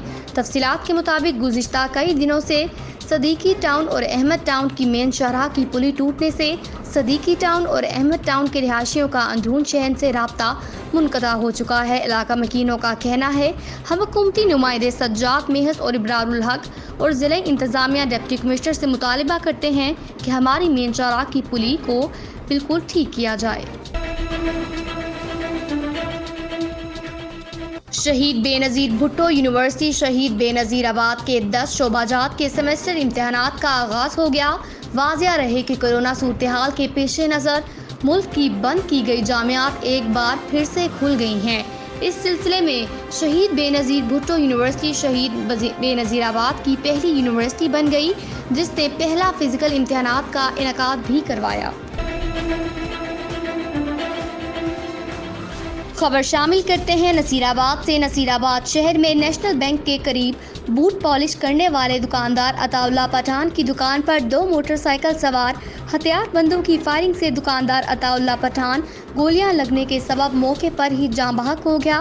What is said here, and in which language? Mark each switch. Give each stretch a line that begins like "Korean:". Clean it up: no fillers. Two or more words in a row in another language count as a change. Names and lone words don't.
Urdu: تفصیلات کے مطابق گزشتہ کئی دنوں سے صدیقی ٹاؤن اور احمد ٹاؤن کی مین شاہراہ کی پلی ٹوٹنے سے صدیقی ٹاؤن اور احمد ٹاؤن کے رہائشیوں کا اندرون شہر سے رابطہ منقطع ہو چکا ہے. علاقہ مکینوں کا کہنا ہے، ہم حکومتی نمائندے سجاد میہس اور ابرار الحق اور ضلع انتظامیہ ڈپٹی کمشنر سے مطالبہ کرتے ہیں کہ ہماری مین شاہراہ کی پلی کو بالکل ٹھیک کیا جائے. شہید بینظیر بھٹو یونیورسٹی شہید بینظیر آباد کے 10 شعبہ جات کے سمسٹر امتحانات کا آغاز ہو گیا. واضح رہے کہ کورونا صورت حال کے پیش نظر ملک کی بند کی گئی جامعات ایک بار پھر سے کھل گئی ہیں. اس سلسلے میں شہید بینظیر بھٹو یونیورسٹی شہید بینظیر آباد کی پہلی یونیورسٹی بن گئی، جس نے پہلا فزیکل امتحانات کا انعقاد بھی کروایا. خبر شامل کرتے ہیں نصیر آباد سے. نصیر آباد شہر میں نیشنل بینک کے قریب بوٹ پالش کرنے والے دکاندار عطاء اللہ پٹھان کی دکان پر 2 موٹرسائیکل سوار ہتھیاربندوں کی فائرنگ سے دکاندار عطاء اللہ پٹھان گولیاں لگنے کے سبب موقع پر ہی جاں بحق ہو گیا.